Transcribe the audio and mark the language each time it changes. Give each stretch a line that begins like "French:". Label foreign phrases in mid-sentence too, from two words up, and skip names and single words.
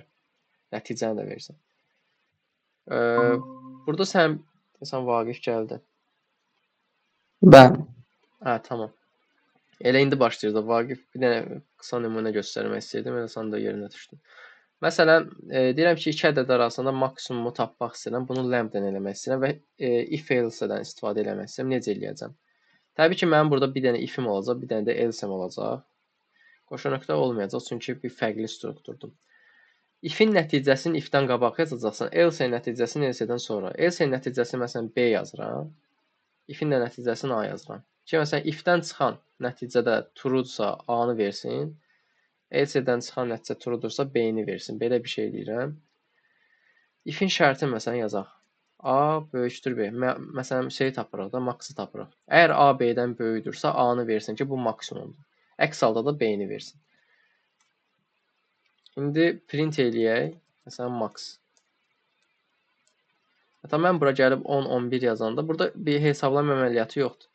Azerbaijani: Nəticəni də versən. Burada sən Vaqif gəldi. Bəli. Hə, tamam. Elə indi başlayırdı Vaqif. Bir dənə qısa nümunə göstərmək istəyirdim. Elə sən də yerinə düşdün. Məsələn, deyirəm ki, iki ədəd arasında maksimumu tapmaq istəyirəm. Bunu lambda-dan eləmək istəyirəm və
English: if else-dən
Azerbaijani: istifadə eləmək istəyirəm. Necə eləyəcəm? Təbii ki, mənim burada bir dənə if-im olacaq, bir dənə də else-im olacaq. Qoşa nöqtə olmayacaq, çünki bir fərqli strukturdur. If-in nəticəsini if-dən qabaq yazacaqsan, else-in nəticəsini else-dən sonra. Else-in nəticəsini məsələn B yazıram. If-in də nəticəsini A yazıram. Ki məsələn if-dən çıxan nəticədə true-dursa A-nı versin. Else-dən çıxan nəticə true-dursa B-ni versin. Belə bir şey eləyirəm. If-in şərtini məsələn yazaq. A böyükdür B. Məsələn şeyi tapırıq da, maksı tapırıq. Əgər A B-dən böyükdürsə A-nı versin ki, bu maksimumdur. Əks halda da B-ni versin. İndi print eləyək. Məsələn max. Hətta mən bura gəlib 10, 11 yazanda burada bir hesablama əməliyyatı yoxdur.